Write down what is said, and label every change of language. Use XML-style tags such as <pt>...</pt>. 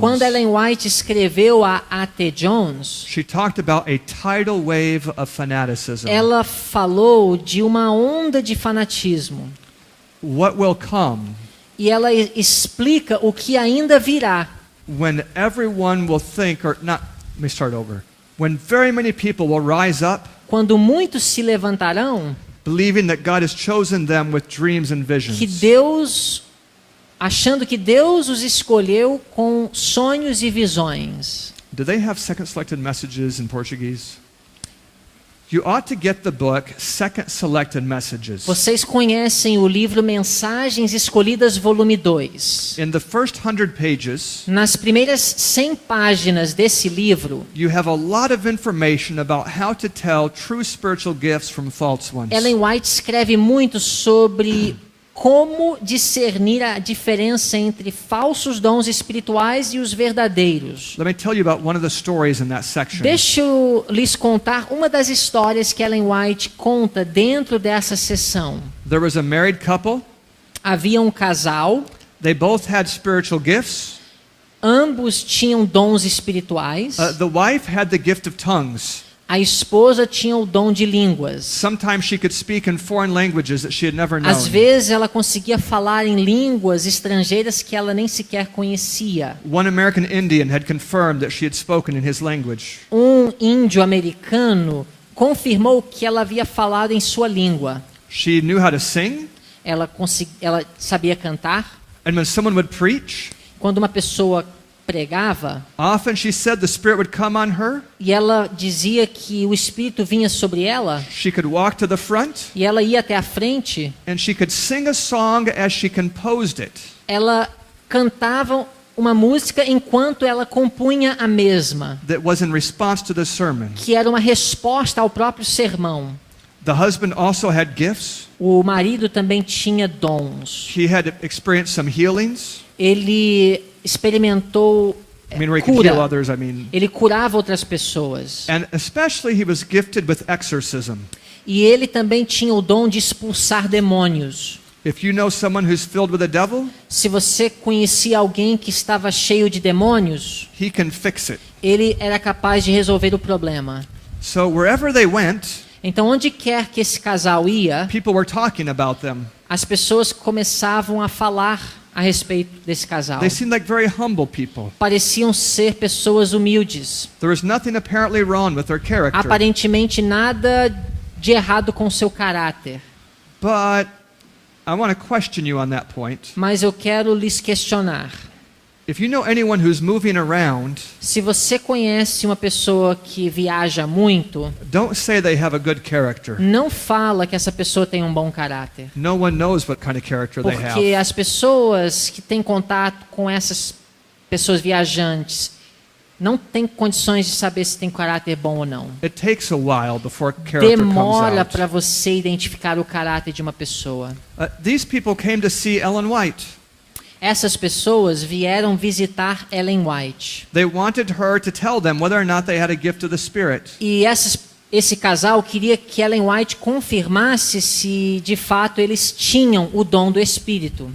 <pt>quando Ellen White escreveu a A.T. Jones,</pt> <en>she talked about a tidal wave of fanaticism.</en> <pt>ela falou de uma onda de fanatismo.</pt> <en>What will come</en> <pt>E ela explica o que ainda virá.</pt> <en>when everyone will think, or not, let me start over. When very many people will rise up</en> <pt>Quando muitos se levantarão,</pt> <en>believing that God has chosen them with dreams and</en> <pt>que</pt> <en>visions.</en> <pt>Deus, achando que Deus os escolheu com sonhos e visões.</pt> <en>Do they have second selected messages in Portuguese? You ought to get the book Second Selected Messages.</en> <pt>Vocês conhecem o livro Mensagens Escolhidas, volume 2.</pt> <en>In the first 100 pages,</en> <pt>Nas primeiras 100 páginas desse livro,</pt> <en>you have a lot of information about how to tell true spiritual gifts from false ones.</en> <pt>Ellen White escreve muito sobre como discernir a diferença entre falsos dons espirituais e os verdadeiros.</pt> <en>Let me tell you about one of the stories in that section.</en> <pt>Deixa eu lhes contar uma das histórias que Ellen White conta dentro dessa sessão.</pt> <en>There was a married couple.</en> <pt>Havia um casal,</pt> <en>They both had spiritual gifts.</en> <pt>ambos tinham dons espirituais.</pt> <en>The wife had the gift of tongues.</en> <pt>A esposa tinha o dom de línguas.</pt> <en>Sometimes she could speak in foreign languages that she had never known.</en> <pt>Às vezes ela conseguia falar em línguas estrangeiras que ela nem sequer conhecia.</pt> <en>One American Indian had confirmed that she had spoken in his language.</en> <pt>Um índio americano confirmou que ela havia falado em sua língua.</pt> <en>She knew how to sing,</en> <pt>Ela sabia cantar.</pt> <en>and when someone would preach,</en> <pt>Quando uma pessoa pregava,</pt> <en>often she said the Spirit would come on her.</en> <pt>e ela dizia que o Espírito vinha sobre ela,</pt> <en>She could walk to the front,</en> <pt>e ela ia até a frente,</pt> <en>and she could sing a song as she composed it.</en> <pt>ela cantava uma música enquanto ela compunha a mesma,</pt> <en>That was in response to the sermon.</en> <pt>que era uma resposta ao próprio sermão.</pt> <en>The husband also had gifts.</en> <pt>O marido também tinha dons.</pt> <en>He had experienced some healings.</en> <pt>Ele experimentou</pt> <en>I mean, where he could heal</en> <pt>cura.</pt> <en>others, I mean.</en> <pt>Ele curava outras pessoas.</pt> <en>And especially he was gifted with exorcism.</en> <pt>E ele também tinha o dom de expulsar demônios.</pt> <en>If you know someone who's filled with the devil,</en> <pt>Se você conhecia alguém que estava cheio de demônios,</pt> <en>he can fix it.</en> <pt>ele era capaz de resolver o problema.</pt> <en>So wherever they went,</en> <pt>Então, onde quer que esse casal ia,</pt> <en>people were talking about them.</en> <pt>as pessoas começavam a falar a respeito desse casal.</pt> <en>They seemed like very humble people.</en> <pt>Pareciam ser pessoas humildes.</pt> <en>There was nothing apparently wrong with their character.</en> <pt>Aparentemente nada de errado com seu caráter.</pt> <en>But I want to question you on that point.</en> <pt>Mas eu quero lhes questionar.</pt> <en>If you know anyone who's moving around,</en> <pt>Se você conhece uma pessoa que viaja muito,</pt> <en>don't say they have a good character.</en> <pt>não fala que essa pessoa tem um bom caráter.</pt> <en>No one knows what kind of character they</en> <pt>Porque</pt> <en>have.</en> <pt>as pessoas que têm contato com essas pessoas viajantes não têm condições de saber se tem caráter bom ou não.</pt> <en>It takes a while before character comes</en> <pt>Demora</pt> <en>out.</en> <pt>para você identificar o caráter de uma pessoa.</pt> <en>These people came to see Ellen White.</en> <pt>Essas pessoas vieram visitar Ellen White.</pt> <en>They wanted her to tell them whether or not they had a gift of the Spirit.</en> <pt>E essas esse casal queria que Ellen White confirmasse se de fato eles tinham o dom do Espírito.</pt>